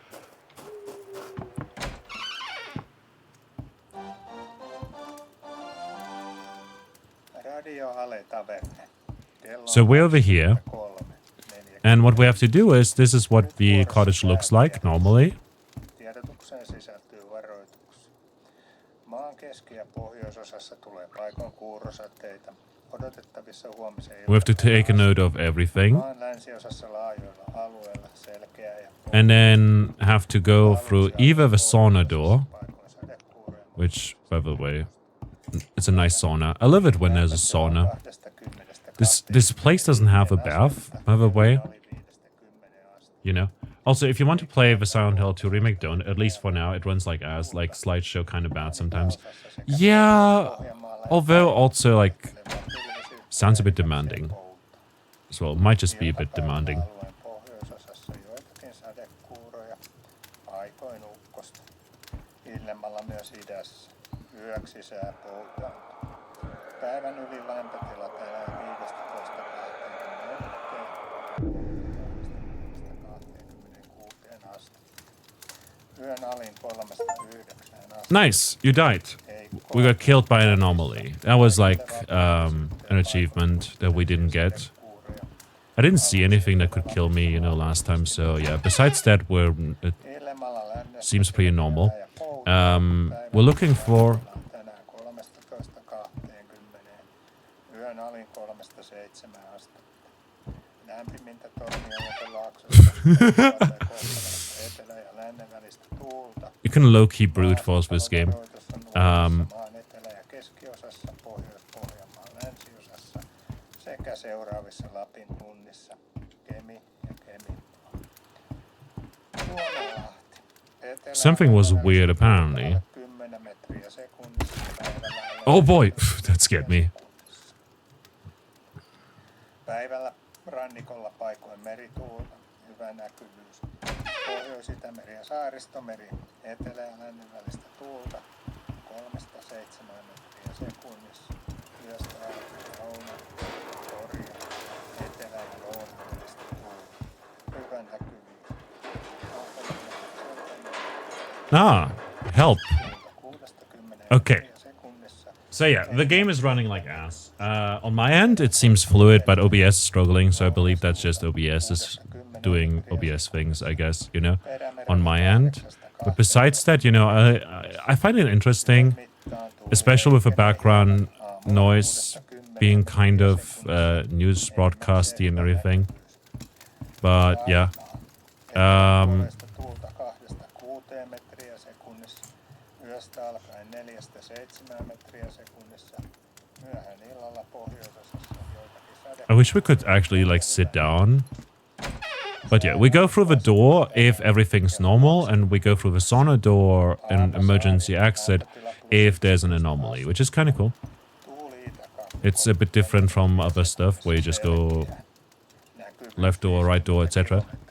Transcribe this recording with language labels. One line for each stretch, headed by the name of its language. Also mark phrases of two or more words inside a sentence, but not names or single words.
English: So we're over here, and what we have to do is, this is what the cottage looks like normally.
Finnish: Tiedotukseen sisältyy varoituksia. Maan keski- ja pohjoisosassa tulee paikoin kuurosateita. Odotettavissa huomisen
English: We have to take a note of everything,
Finnish: maan länsiosassa laajoilla alueilla selkeä ja
English: and then have to go through either the sauna door,
Finnish: paikoin sadekuuroja.
English: which, by the way, it's a nice sauna. I love it when there's a sauna.
Finnish: 20–10
English: This place doesn't have a bath, by the way.
Finnish: oli 5–10 asti.
English: You know. Also, if you want to play the Silent Hill 2 remake, don't. At least for now, it runs like ass, like slideshow kind of bad sometimes. Yeah, although also like sounds a bit demanding as well. Might just be a bit demanding.
Finnish: Alueen pohjoisosassa joitakin sadekuuroja, paikoin ukkosta. Illemmalla myös idässä. Yöksi sää poutaa. Päivän yli lämpötilat elää 15–24 asti. Yön alin 3–9 asti.
English: Nice, you died. We got killed by an anomaly. That was like an achievement that we didn't get. I didn't see anything that could kill me, you know, last time. So yeah, besides that, it seems pretty normal. We're looking for...
Finnish: Tänään 13–20. Yön alin 3–7 asti. Lämpimintä Tornionjoen laaksossa. Etelä- ja lännen välistä tuulta.
English: You can low-key brute force this game.
Finnish: Maan etelä- ja keskiosassa, Pohjois-Pohjanmaan länsiosassa sekä seuraavissa Lapin kunnissa Kemi ja Kemittua. Suomenlahti. Etelä-
English: Something was weird, apparently.
Finnish: 10 metriä sekunnissa päivällä.
English: Oh boy, that scared me.
Finnish: Päivällä rannikolla paikoin merituulta, hyvä näkyvyys. Pohjois-Itämeri ja Saaristomeri, etelä- ja lännen välistä tuulta 3–7 metriä sekunnissa. Yöstä alkaen Louna, Norja, etelä- ja Lounaan välistä tuulta, hyvä näkyvyys.
English: Help.
Finnish: 6–10
English: Okay.
Finnish: metriä sekunnissa.
English: So yeah, the game is running like ass. On my end, it seems fluid, but OBS is struggling, so I believe that's just OBS is doing OBS things, I guess, you know, on my end. But besides that, you know, I find it interesting, especially with the background noise being kind of news broadcasty and everything. But yeah,
Finnish: Tuulta 2–6 metriä sekunnissa. Yöstä alkaen 4–7 metriä sekunnissa. Myöhään illalla pohjoisosassa joitakin
English: I wish we could actually like sit down. But yeah, we go through the door if everything's normal, and we go through the sauna door and emergency exit if there's an anomaly, which is kind of cool. It's a bit different from other stuff where you just go left door, right door, etc.